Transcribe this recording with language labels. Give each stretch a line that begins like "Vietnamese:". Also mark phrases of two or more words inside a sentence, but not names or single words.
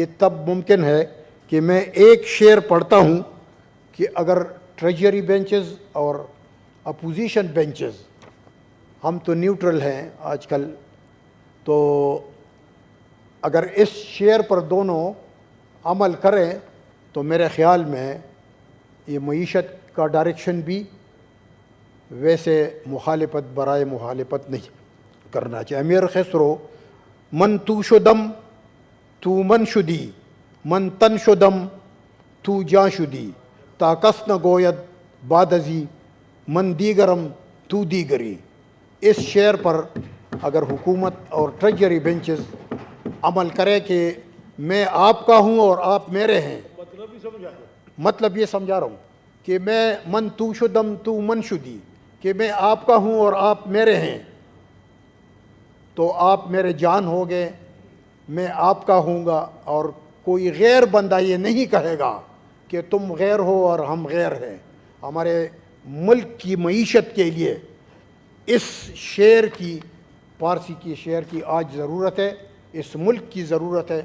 Urdu: تب ممکن ہے کہ میں ایک شعر پڑھتا ہوں کہ اگر
English: treasury benches
Urdu: اور
English: opposition benches,
Urdu: ہم تو نیوٹرل ہیں آج کل, تو اگر اس شعر پر دونوں عمل کریں تو میرے خیال میں یہ معیشت کا ڈائریکشن بھی ویسے مخالفت برائے مخالفت نہیں کرنا چاہیے.
Persian: امیر خسرو من تو شدم تو من شدی من تن شدم تو جاں شدی تا کس نہ گوید بعد ازی من دیگرم تو دیگری.
Urdu: اس شعر پر اگر حکومت اور
English: treasury benches
Urdu: عمل کرے کہ میں آپ کا ہوں اور آپ میرے ہیں, مطلب یہ سمجھا رہا ہوں کہ میں
Persian: من تو شدم تو من شدی,
Urdu: کہ میں آپ کا ہوں اور آپ میرے ہیں, تو آپ میرے جان ہو گئے, میں آپ کا ہوں گا, اور کوئی غیر بندہ یہ نہیں کہے گا کہ تم غیر ہو اور ہم غیر ہیں. ہمارے ملک کی معیشت کے لیے اس شعر کی, پارسی کی شعر کی آج ضرورت ہے, اس ملک کی ضرورت ہے.